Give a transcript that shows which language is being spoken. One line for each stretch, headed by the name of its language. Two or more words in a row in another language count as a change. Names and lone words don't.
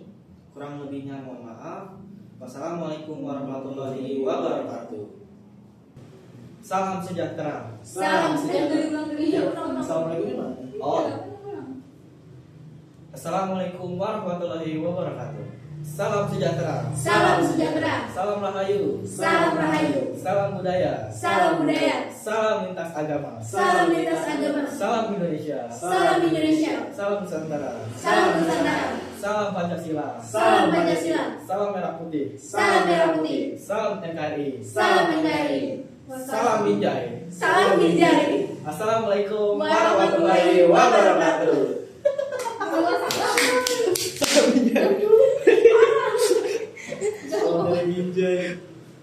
Indonesian: Kurang lebihnya mohon maaf.
Arabic: والسلام عليكم ورحمة الله وبركاته.
Indonesian: Salam sejahtera. Salam sejahtera. Assalamualaikum gimana? Oh.
Arabic: السلام عليكم ورحمة الله وبركاته.
Indonesian: Salam sejahtera. Salam sejahtera. Salam rahayu. Salam rahayu. Salam budaya. Salam budaya. Salam lintas agama. Salam lintas agama. Salam Indonesia. Salam Indonesia. Salam Nusantara. Salam Nusantara. Salam Pancasila. Salam Pancasila. Salam merah putih. Salam merah putih. Salam NKRI. Salam NKRI. Salam Binjai. Salam Binjai.
Arabic: Assalamualaikum Warahmatullahi wabarakatuh.
Indonesian: Salam. Salam dari Binjai.